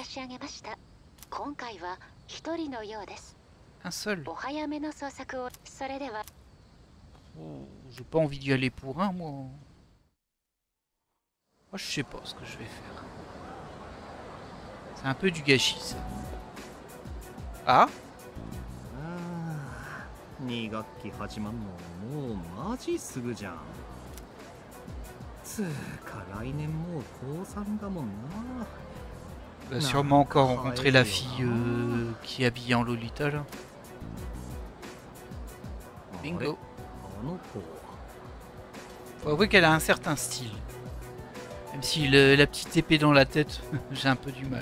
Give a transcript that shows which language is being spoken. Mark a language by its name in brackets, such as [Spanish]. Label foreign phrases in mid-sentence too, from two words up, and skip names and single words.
[French] Un seul. Oh, j'ai pas envie d'y aller pour un, moi. Moi, je sais pas ce que je vais faire. C'est un peu du gâchis, ça. Ah? [Japanese] 2学期始まんのもうマジすぐじゃん。つうか来年もう高3だもんな。 [French] Va sûrement encore rencontrer la fille qui est habillée en Lolita là. Bingo. Faut avouer qu'elle a un certain style. Même si la petite épée dans la tête, j'ai un peu du mal.